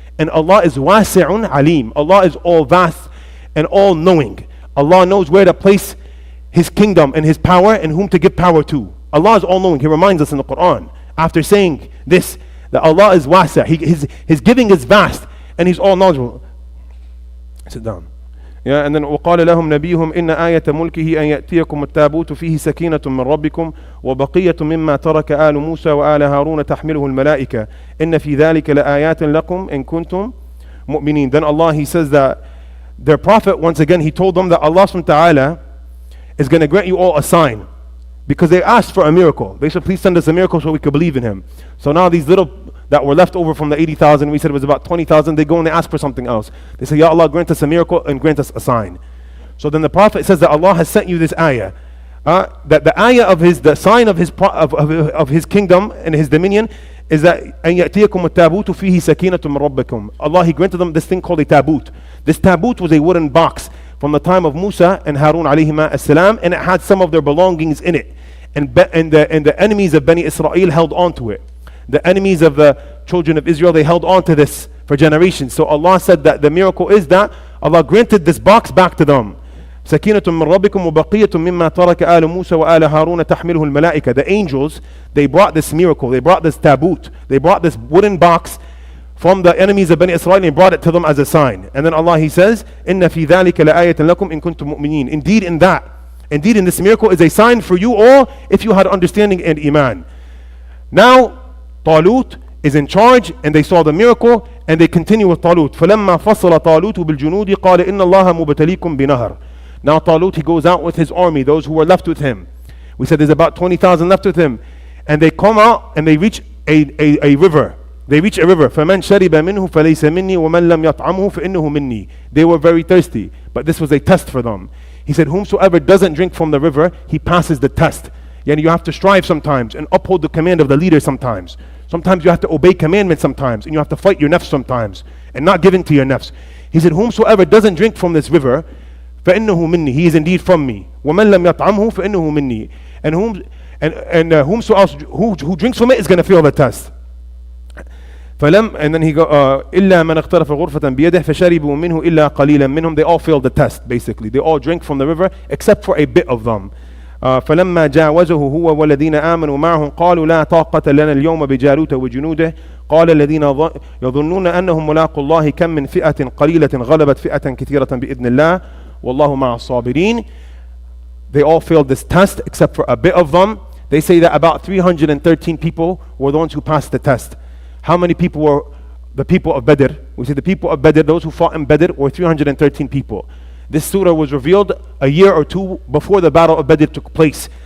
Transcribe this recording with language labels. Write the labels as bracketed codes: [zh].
[en] And Allah is wasi'un alim. Allah is all vast and all knowing. Allah knows where to place His kingdom and His power and whom to give power to. Allah is all knowing. He reminds us in the Quran after saying this, that Allah is wasi'. His giving is vast and He's all knowledgeable. Sit down. Yeah, and then [ar] وقال لهم نبيهم إن آية ملكه أن يأتيكم التابوت فيه سكينة من ربكم وبقية مما ترك آل موسى وآل هارون تحمله الملائكة إن في ذلك لآيات لكم إن كنتم مؤمنين. [en] Then Allah, He says that their prophet, once again, he told them that Allah subhanahu wa ta'ala is going to grant you all a sign, because they asked for a miracle. They said, please send us a miracle so we could believe in Him. So now these little that were left over from the 80,000, we said it was about 20,000, they go and they ask for something else. They say, Ya Allah, grant us a miracle and grant us a sign. So then the Prophet says that Allah has sent you this ayah. That the ayah of the sign of his kingdom and His dominion is that [ar] أن يأتيكم التابوت فيه سكينة من ربكم. [en] Allah, He granted them this thing called a tabut. This tabut was a wooden box from the time of Musa and Harun alayhima as-salam, and it had some of their belongings in it. And the enemies of Bani Israel held on to it. The enemies of the children of Israel, they held on to this for generations. So Allah said that the miracle is that Allah granted this box back to them. [ar] سكينة من ربكم وبقية مما ترك آل موسى وآل هارون تحمله الملائكة. [en] The angels, they brought this miracle, they brought this tabut, they brought this wooden box from the enemies of Bani Israel and brought it to them as a sign. And then Allah, He says, [ar] إن في ذلك لآية لكم إن كنتم مؤمنين. [en] Indeed in this miracle is a sign for you all if you had understanding and iman. Now Talut is in charge and they saw the miracle and they continue with Talut. فلما فصل طالوت بالجنود قال إن الله مبتليكم بنهر. Now Talut, he goes out with his army, those who were left with him. We said there's about 20,000 left with him. And they come out and they reach a river. They reach a river. [ar] فَمَنْ شَرِبَ مِنْهُ فَلَيْسَ مِنِّي وَمَنْ لَمْ يَطْعَمْهُ فَإِنَّهُ مِنِّي. [en] They were very thirsty, but this was a test for them. He said, whomsoever doesn't drink from the river, he passes the test. Yani you have to strive sometimes and uphold the command of the leader sometimes. Sometimes you have to obey commandments sometimes, and you have to fight your nafs sometimes, and not give in to your nafs. He said, whomsoever doesn't drink from this river, [ar] فَإِنَّهُ مِنِّي. [en] He is indeed from me. [ar] وَمَنْ لَمْ يَطْعَمْهُ فَإِنَّهُ مِنِّي. [en] And whomsoever who drinks from it is going to fail the test. And then he go [ar] إلا من اغترف غرفة بيده فشربوا منه إلا قليلا منهم. [en] They all failed the test basically. They all drank from the river except for a bit of them. [ar] فلما جاوزه هو والذين آمنوا معه قالوا لا طاقة لنا اليوم بجالوت وجنوده قال الذين يظنون أنهم ملاقوا الله كم من فئة قليلة غلبت فئة كثيرة بإذن الله والله مع الصابرين. [en] They all failed this test except for a bit of them. They say that about 313 people were the ones who passed the test. How many people were the people of Badr? We say the people of Badr, those who fought in Badr, were 313 people. This surah was revealed a year or two before the battle of Badr took place.